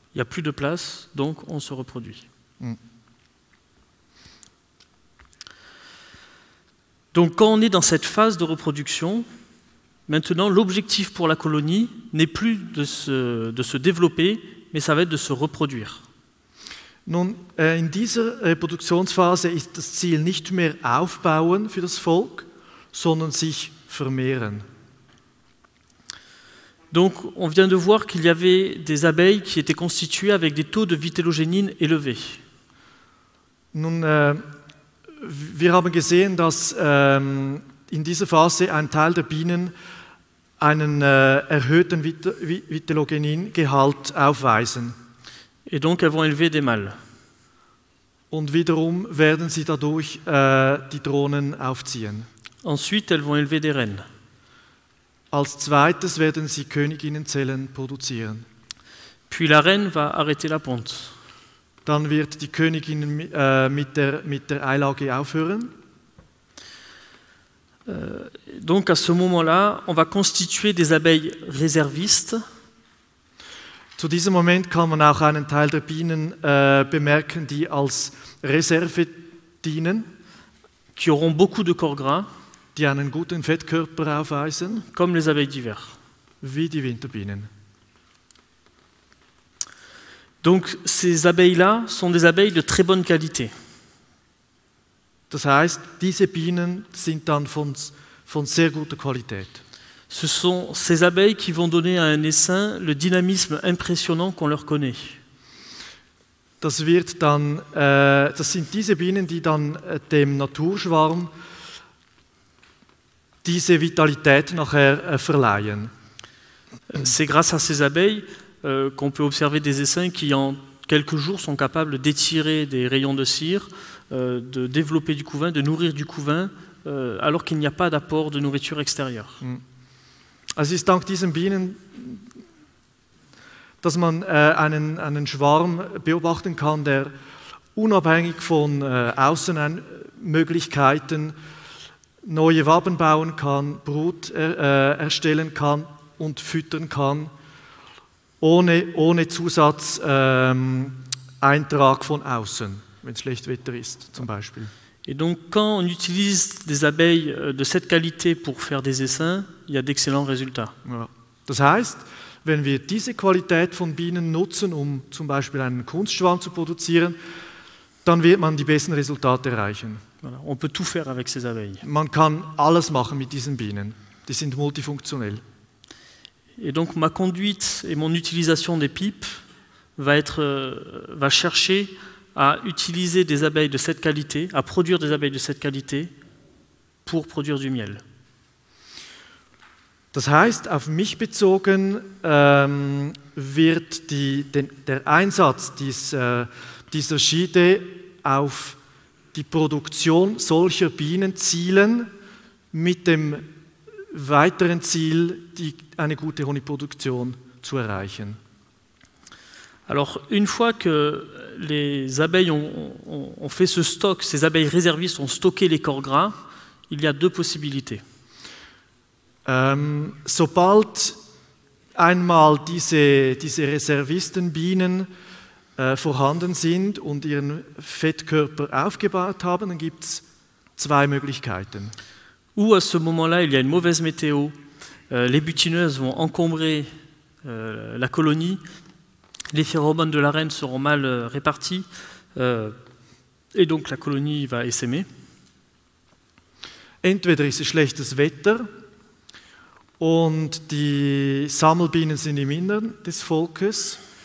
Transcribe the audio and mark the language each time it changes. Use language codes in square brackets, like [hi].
[fr] il n'y a plus de place, donc on se reproduit. Donc quand on est dans cette phase de reproduction, maintenant l'objectif pour la colonie n'est plus de se développer, mais ça va être de se reproduire. [de] Nun, in dieser Reproduktionsphase ist das Ziel nicht mehr aufbauen für das Volk, sondern sich vermehren. [fr] Donc on vient de voir qu'il y avait des abeilles qui étaient constituées avec des taux de vitellogénine élevés. [de] Nun, wir haben gesehen, dass in dieser Phase ein Teil der Bienen einen erhöhten Vitellogeniнгehalt aufweisen. [fr] Et donc elles vont élever des mâles. [de] Und wiederum werden sie dadurch die Drohnen aufziehen. [fr] Ensuite, elles vont élever des reines. [de] Als zweites werden sie Königinnenzellen produzieren. [fr] Puis la reine va arrêter la ponte. [de] Dann wird die Königin mit der Eilage aufhören. [fr] Donc à ce moment-là, on va constituer des abeilles réservistes. [de] Zu diesem Moment kann man auch einen Teil der Bienen bemerken, die als Reserve dienen, [fr] qui auront beaucoup de corps gras, [de] die einen guten Fettkörper aufweisen, [fr] comme les abeilles d'hiver. [de] wie die Winterbienen. [fr] Donc ces abeilles-là sont des abeilles de très bonne qualité. [de] Das heißt, diese Bienen sind dann von sehr guter Qualität. [fr] Ce sont ces abeilles qui vont donner à un essaim le dynamisme impressionnant qu'on leur connaît. [de] Das sind diese Bienen, die dann dem Naturschwarm diese Vitalität nachher verleihen. [fr] C'est grâce à ces abeilles qu'on peut observer des essaims qui en quelques jours sont capables d'étirer des rayons de cire, de développer du couvain, de nourrir du couvain, alors qu'il n'y a pas d'apport de nourriture extérieure. [de] Also es ist dank diesen Bienen, dass man einen Schwarm beobachten kann, der unabhängig von Außenmöglichkeiten neue Waben bauen kann, Brut erstellen kann und füttern kann, ohne Zusatzeintrag von außen, wenn es schlecht Wetter ist zum Beispiel. [fr] Et donc, quand on utilise des abeilles de cette qualité pour faire des essaims, il y a d'excellents résultats. Ja. [de] Das heißt, wenn wir diese Qualität von Bienen nutzen, um zum Beispiel einen Kunstschwarm zu produzieren, dann wird man die besten Resultate erreichen. Voilà. [fr] On peut tout faire avec ces abeilles. [de] Man kann alles machen mit diesen Bienen. Die sind multifunktionell. [fr] Et donc, ma conduite et mon utilisation des pipes va chercher à utiliser des abeilles de cette qualité, à produire des abeilles de cette qualité pour produire du miel. [de] Das heißt, auf mich bezogen wird der Einsatz dieser Schiede auf die Produktion solcher Bienen zielen mit dem weiteren Ziel, eine gute Honigproduktion zu erreichen. [fr] Alors, une fois que les abeilles ont fait ce stock, ces abeilles réservistes ont stocké les corps gras, il y a deux possibilités. [de] Sobald einmal diese Reservistenbienen vorhanden sind und ihren Fettkörper aufgebaut haben, dann gibt es zwei Möglichkeiten. [fr] Ou à ce moment-là, il y a une mauvaise météo, les butineuses vont encombrer la colonie, les phéromones de la reine seront mal répartis, et donc la colonie va essaimer. [de] Entweder ist es schlechtes Wetter und die Sammelbienen sind im Innern des Volkes.